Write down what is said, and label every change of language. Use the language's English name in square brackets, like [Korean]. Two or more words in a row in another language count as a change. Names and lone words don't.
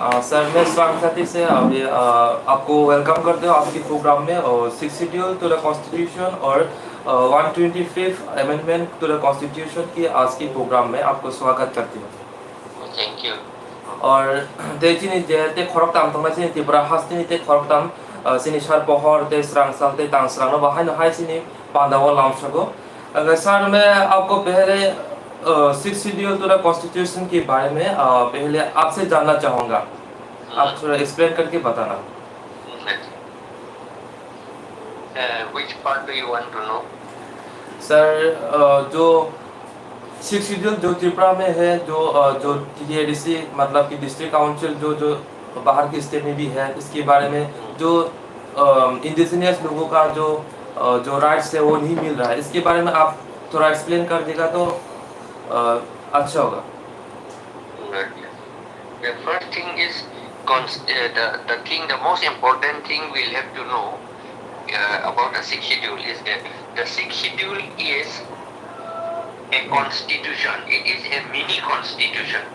[Hindi] सर मैं स्वागत साथी से अभी आपको वेलकम करते हूँ आपके प्रोग्राम में और [English] six schedule to the constitution [Hindi] और 125th [English] amendment to the constitution [Hindi] की आज की प्रोग्राम में आपको स्वागत करती हूँ [English] thank you [Hindi] और देखिए [Kok Borok] ते खरक ताम तंगा सिनी तिब्रा हास्तिनी ते खरक ताम सिनी सार पहर ते स्रांग साल ते तांग स्रांग नो बाहाय न हाय सिनी पांदावा लामसगो [Hindi] अगर सर मैं आपको पहले [English] six schedule to the constitution [Hindi] के बारे में पहले आपसे जानना चाहूँगा आप थोड़ा एक्सप्लेन करके बताना [English] which part do you want to know [Hindi] सर जो [English] six schedule [Hindi] जो त्रिपुरा में है जो TDADC मतलब कि [English] district council [Hindi] जो बाहर के स्टेट में भी है, इसके बारे में जो इंडिजिनियस लोगों का जो राइट्स है वो नहीं मिल रहा है, इसके बारे में आप थोड़ा एक्सप्लेन कर देगा तो अच्छा होगा। [English] The first thing is the most important thing we'll have to know about the sixth schedule is that the sixth schedule is a constitution. It is a mini constitution.